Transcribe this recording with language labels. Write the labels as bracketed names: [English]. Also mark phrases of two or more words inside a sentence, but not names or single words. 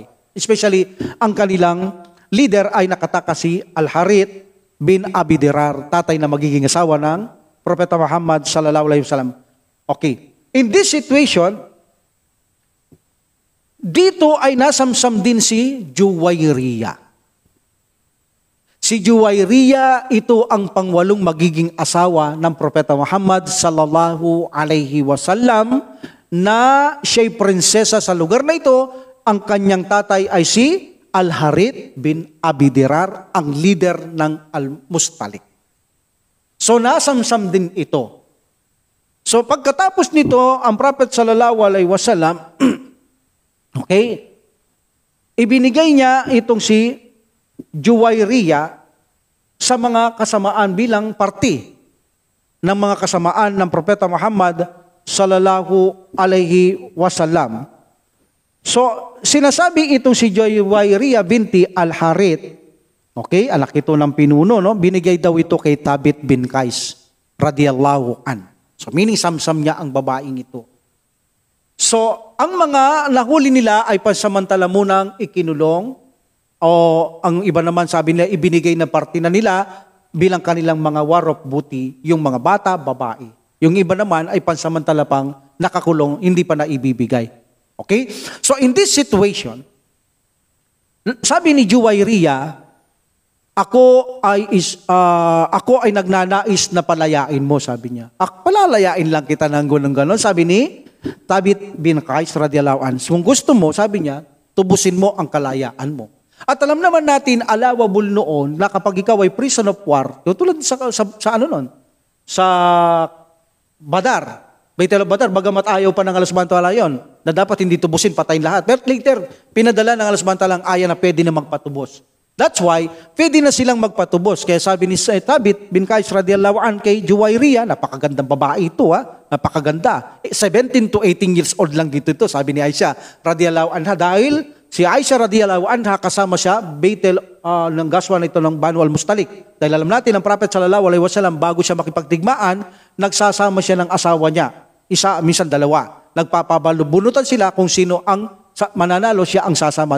[Filipino] Especially ang kanilang leader ay nakatakas si Al-Harith bin Abi Dirar, tatay na magiging asawa ng Propeta Muhammad [Arabic] صلى الله عليه وسلم. [English] Okay. In this situation, [Filipino] dito ay nasamsam din si Juwayriya. Si Juwayriya, ito ang pangwalong magiging asawa ng Propeta Muhammad [Arabic] صلى الله عليه وسلم, [Filipino] na siya'y prinsesa sa lugar na ito. Ang kanyang tatay ay si Al-Harith bin Abi Dirar, ang leader ng Al-Mustalik. So nasamsam din ito. So pagkatapos nito, ang Prophet [Arabic] صلى الله عليه وسلم [Filipino] okay, ibinigay niya itong si Juwayriya sa mga kasamaan bilang parti ng mga kasamaan ng Propeta Muhammad [Arabic] صلى الله عليه وسلم. [Filipino] So sinasabi itong si Juwayriya binti Al-Harith, okay, anak ito ng pinuno, no? Binigay daw ito kay Thabit bin Qais [Arabic] رضي الله عن. [Filipino] So meaning samsam niya ang babaeng ito. So, ang mga nahuli nila ay pansamantala munang ikinulong, o ang iba naman sabi nila, ibinigay na parte na nila bilang kanilang mga [English] war of booty, [Filipino] yung mga bata, babae. Yung iba naman ay pansamantala pang nakakulong, hindi pa na ibibigay. [English] Okay? So, in this situation, [Filipino] sabi ni Juwayriya, ako ay nagnanais na palayain mo, sabi niya. Palalayain lang kita ng gano'n. Sabi ni Thabit bin Qais [Arabic] رضي الله عنه. [Filipino] Kung gusto mo, sabi niya, tubusin mo ang kalayaan mo. At alam naman natin, allowable noon, na kapag ikaw ay [English] prison of war, [Filipino] tulad sa ano nun? Sa Badar. Baitul Badar, bagamat ayaw pa ng Allah [Arabic] سبحانه وتعالى [Filipino] yun, na dapat hindi tubusin, patayin lahat. Pero later, pinadala ng Allah [Arabic] سبحانه وتعالى [Filipino] ang aya na pwede na magpatubos. [English] That's why, [Filipino] pwede na silang magpatubos. Kaya sabi ni Thabit bin Qais [Arabic] رضي الله عنه [Filipino] kay Juwayriya, napakagandang babae ito, napakaganda. 17 [English] to 18 years old [Filipino] lang dito ito, sabi ni Aisha [Arabic] رضي الله عنها. [Filipino] Dahil si Aisha [Arabic] رضي الله عنها [Filipino] kasama siya, Baitul ng gaswa na ito ng Banu al-Mustalik. Dahil alam natin, ang Prophet [Arabic] صلى الله عليه وسلم, [Filipino] bago siya makipagdigmaan, nagsasama siya ng asawa niya. Isa, minsan dalawa. Nagpapabalubunutan sila kung sino ang mananalo, siya ang sasama.